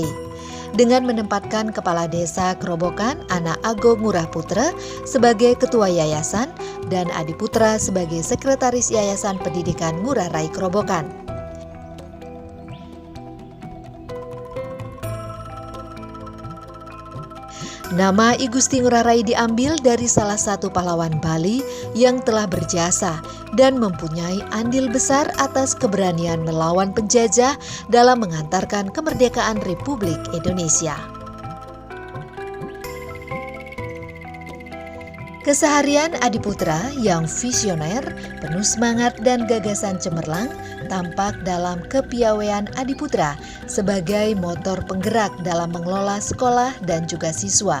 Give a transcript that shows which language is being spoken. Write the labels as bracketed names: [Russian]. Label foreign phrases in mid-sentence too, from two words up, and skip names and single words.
[Indonesian] Dengan menempatkan Kepala Desa Kerobokan, Anak Agung Ngurah Putra, sebagai Ketua Yayasan dan Adiputra sebagai Sekretaris Yayasan Pendidikan Ngurah Rai Kerobokan. Nama I Gusti Ngurah Rai diambil dari salah satu pahlawan Bali yang telah berjasa dan mempunyai andil besar atas keberanian melawan penjajah dalam mengantarkan kemerdekaan Republik Indonesia. Keseharian Adiputra yang visioner, penuh semangat dan gagasan cemerlang tampak dalam kepiawaian Adiputra sebagai motor penggerak dalam mengelola sekolah dan juga siswa.